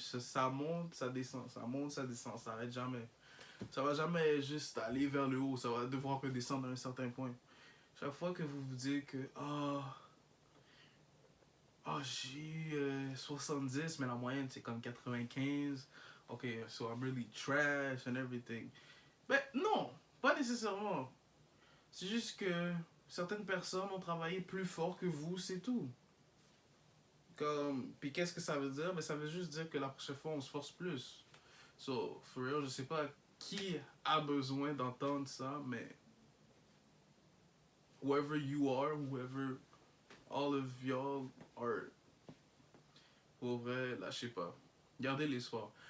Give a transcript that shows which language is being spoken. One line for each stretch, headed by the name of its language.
French: Ça monte, ça descend, ça monte, ça descend, ça arrête jamais. Ça va jamais juste aller vers le haut, ça va devoir redescendre à un certain point. Chaque fois que vous vous dites que j'ai 70, mais la moyenne c'est comme 95.
English: Ok, so I'm really trash and everything.
French: Mais non, pas nécessairement. C'est juste que certaines personnes ont travaillé plus fort que vous, c'est tout. Comme, puis qu'est-ce que ça veut dire? Ben, ça veut juste dire que la prochaine fois on se force plus.
English: So, for real,
French: je sais pas qui a besoin d'entendre ça, mais
English: whoever you are, whoever all of y'all are,
French: pour vrai, lâchez pas. Gardez l'espoir.